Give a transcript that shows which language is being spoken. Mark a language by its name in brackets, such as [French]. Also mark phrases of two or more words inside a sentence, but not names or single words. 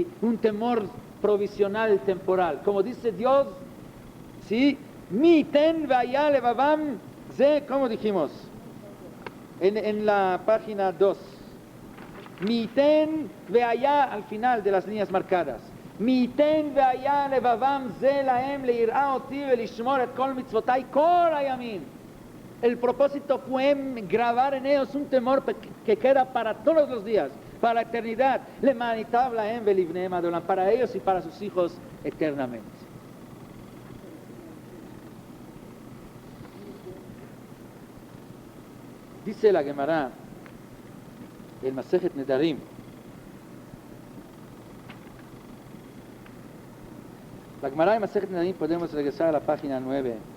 [Spanish] Un temor provisional, temporal. Como dice Dios, ¿sí? [Hebrew] מי יתן והיה לבבם זה, [Spanish] ¿cómo dijimos? En la página 2. [Hebrew] מי יתן והיה, [Spanish] al final de las líneas marcadas. [Hebrew] מי יתן והיה לבבם זה להם ליראה אותי ולשמור את כל מצותי כל הימים. [Spanish] El propósito fue grabar en ellos un temor que queda para todos los días, para la eternidad. Para ellos y para sus hijos eternamente. Dice la Gemara, el Masejet Nedarim, la Gemara de Masejet Nedarim, podemos regresar a la página 9.